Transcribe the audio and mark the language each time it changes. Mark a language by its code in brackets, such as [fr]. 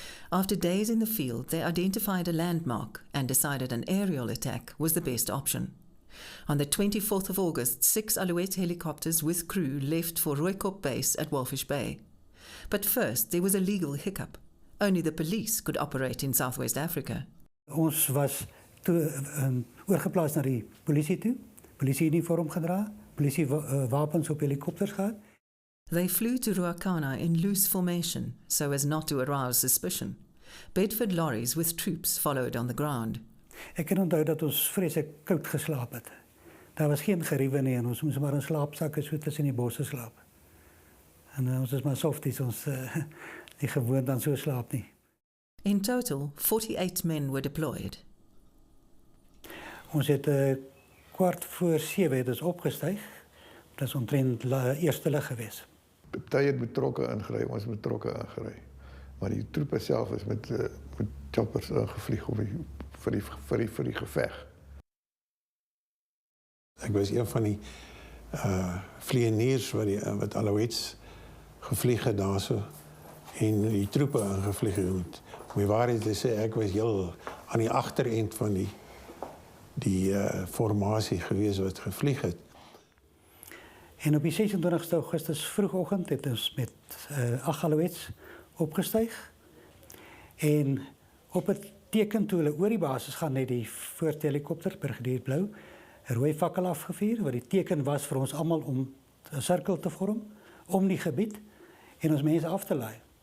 [en] After days in the field, they identified a landmark and decided an aerial attack was the best option. On the 24th of August, 6 Alot helicopters with crew left for Rooikop base at Walfish Bay. But first, there was a legal hiccup. Only the police could operate in Southwest Africa. [af] Ons was toe oorgeplaas na die polisie toe. Polisie-uniform gedra, polisie-wapens op helikopters gehad. [en] They flew to Ruacana in loose formation so as not to arouse suspicion. Bedford lorries with troops followed on the ground. [af] Ek kan onthou dat ons vreeslik koud geslaap het. Daar was geen geriewe nie en ons moes maar in slaapsakke so tussen die bosse slaap. En ons is maar softies, ons nie gewoond aan so slaap nie. [en] In total, 48 men were deployed. [af] Ons het 7:15 het ons opgestyg. Dat is omtrent eerste lig geweest. Party het betrokke ingry, ons het betrokke ingry. Maar die troepe self is met choppers ingevlieg vir die geveg. Ek was een van die vlieëniers wat alowets gevlieg het daarso en die troepe ingevlieg het. Om die waarheid te sê, ek was heel aan die agterend van die formasie gewees wat gevlieg het. En op die 26 Augustus vroegoggend het ons met 8 alowets opgestyg. En op het teken toe hulle oor die basis gaan, het die voorste helikopter, Brigadier Blou, 'n rooi fakkel afgevuur, wat die teken was vir ons almal om 'n sirkel te vorm, om die gebied, en ons mense af te laai.